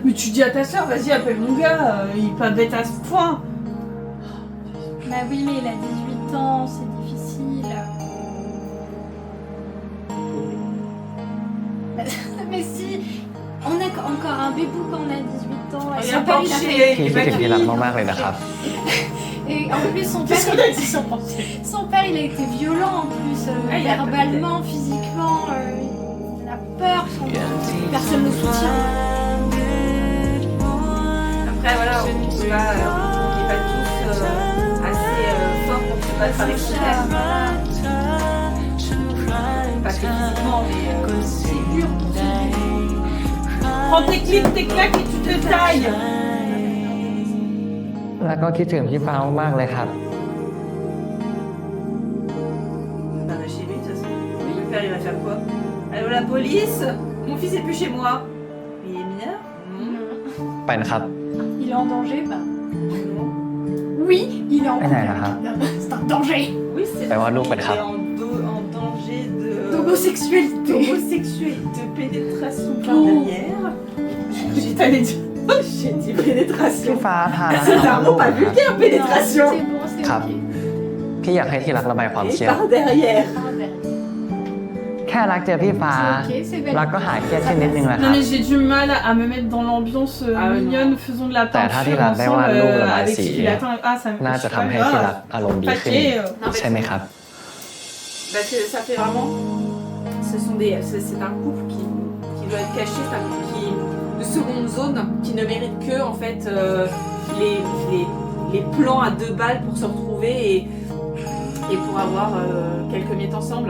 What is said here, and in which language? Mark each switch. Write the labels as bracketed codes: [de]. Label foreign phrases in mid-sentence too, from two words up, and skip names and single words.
[fr] Mais tu dis à ta soeur, vas-y, appelle mon gars, il est pas bête à ce point. Bah oui, mais il a 18 ans, c'est difficile. Mais si, on a encore un bébou quand on a 18 ans. Et son père, il a fait... [th] พี่คิดถึงที่รักมากๆเลยนะครับ [fr] Et en plus, son père, Qu'est-ce qu'on a dit sans penser? son père, il a été violent en plus, il a verbalement, physiquement. Il a peur, personne ne le soutient. Après voilà, on n'est pas tous assez forts pour se battre avec son père. Pas que physiquement, mais c'est dur. Prends tes clips, tes claques et tu te tailles. [th] แล้วก็คิดถึงพี่ฟ้ามากๆเลยครับ [fr] Bah, chez lui, de toute façon. Le père, il va faire quoi? Allô, la police? Mon fils est plus chez moi. Il est mineur? Non. [th] ไปนะครับ [fr] Il est en danger, bah. Oui, il est en Ah, là, là. C'est un danger. Oui, c'est Bah, ouais, nous, il pas de est rap. en danger de... D'homosexualité. D'homosexualité, de pénétration par Oh. derrière. J'ai t'allais dire. J'ai dit pénétration. [th] พี่ฟ้าพารัก [fr] C'est [th] มา [fr] un [th] ลู [fr] mot [th] ก [fr] pas [th] นะครับ [fr] vulgaire, Non, pénétration. c'est bon, c'est Crap. ok. [th] พี่อยากให้ที่รักระบายความเครี [fr] Et [th] ยด [fr] par derrière. Ah, ben, [th] แค่รักเจอพี่ฟ้า [fr] c'est ok, c'est belle. [th] รักก็หายเครียดขึ้นนิดนึงแหละค [fr] Non [th] รับ [fr] mais j'ai du mal à me mettre dans l'ambiance Ah ouais, mignonne, faisons de la T'as peinture raté la ensemble dévoile, l'eau, la avec masse, ce qu'il attend. Ah, ça me [th] น่าจะทำให้ที่รักอารมณ์ดีขึ้น [fr] Paquet, Non, mais [th] ใช่ไหมครับ [fr] Parce que ça fait vraiment... C'est un couple qui doit être caché, c'est un couple de seconde zone qui ne mérite que en fait les plans à 2 balles pour se retrouver et pour avoir quelques miettes ensemble.